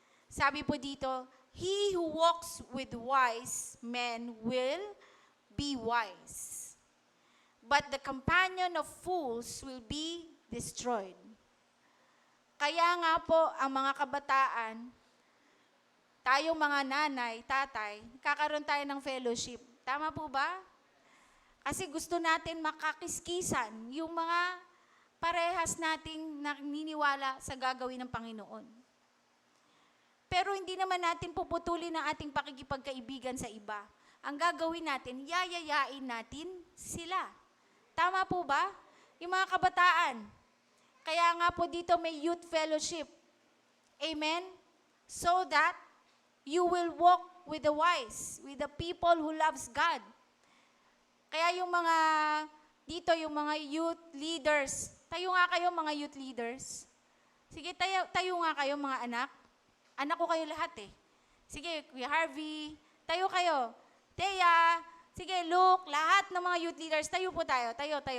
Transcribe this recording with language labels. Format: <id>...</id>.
<tl>Sabi po dito,</tl> <en>he who walks with wise men will be wise. But the companion of fools will be destroyed.</en> <tl>Kaya nga po, ang mga kabataan, tayong mga nanay, tatay, kakaroon tayo ng fellowship. Tama po ba? Kasi gusto natin makakiskisan yung mga parehas nating naniniwala sa gagawin ng Panginoon. Pero hindi naman natin puputulin ang ating pakikipagkaibigan sa iba. Ang gagawin natin, yayayain natin sila. Tama po ba? Yung mga kabataan. Kaya nga po dito may youth fellowship. Amen?</tl> <en>So that you will walk with the wise, with the people who loves God.</en> <tl>Kaya yung mga, dito yung mga youth leaders, tayo nga kayo mga youth leaders. Sige, tayo nga kayo mga anak. Anak ko kayo lahat eh. Sige, Kuya Harvey, tayo kayo. Thea, sige, Luke, lahat ng mga youth leaders, tayo po tayo. Tayo.</tl>